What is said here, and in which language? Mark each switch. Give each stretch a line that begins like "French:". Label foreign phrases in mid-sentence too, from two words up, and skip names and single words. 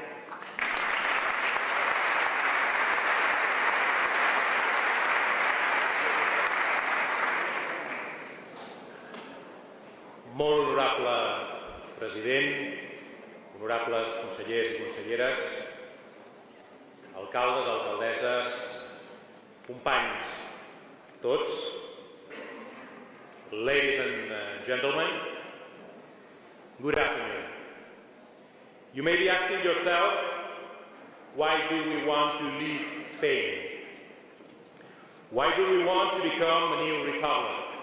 Catalan: Molt honorable president, honorables consellers i conselleres, alcaldes, alcaldesses, companys, tots,
English: ladies and gentlemen, good afternoon. You may be asking yourself, why do we want to leave Spain? Why do we want to become a new republic?